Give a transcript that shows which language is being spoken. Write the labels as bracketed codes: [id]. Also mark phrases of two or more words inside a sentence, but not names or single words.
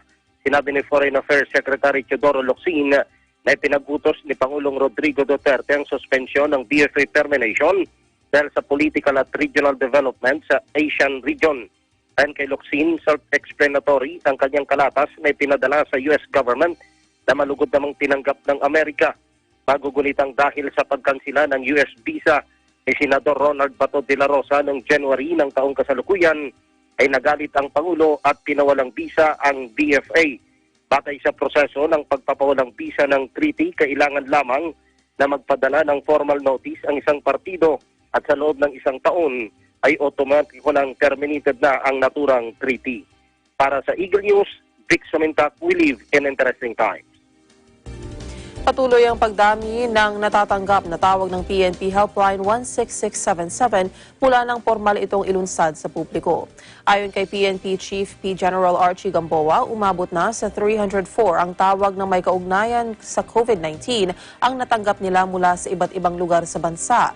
[tl] Sinabi ni Foreign Affairs Secretary Teodoro Locsin na ipinag-utos ni Pangulong Rodrigo Duterte ang suspensyon ng VFA termination dahil sa political at [en] regional development [tl] sa [en] Asian region. [tl] Ayon kay Locsin, self-explanatory ang kanyang kalatas na ipinadala sa US government na malugod namang tinanggap ng Amerika. Magugunitang dahil sa pagkansila ng US visa ni Senador Ronald Bato de la Rosa noong January ng taong kasalukuyan ay nagalit ang Pangulo at pinawalang visa ang VFA. Batay sa proseso ng pagpapawalang visa ng treaty, kailangan lamang na magpadala ng [en] formal notice [tl] ang isang partido at sa loob ng isang taon ay automatiko nang terminated na ang naturang treaty. Para sa Eagle News, Vic Sumintak, [en] we live in interesting times. [tl] Patuloy ang pagdami ng natatanggap na tawag ng PNP Helpline 16677 mula ng formal itong ilunsad sa publiko. Ayon kay PNP Chief P. General Archie Gamboa, umabot na sa 304 ang tawag na may kaugnayan sa COVID-19 ang natanggap nila mula sa iba't ibang lugar sa bansa.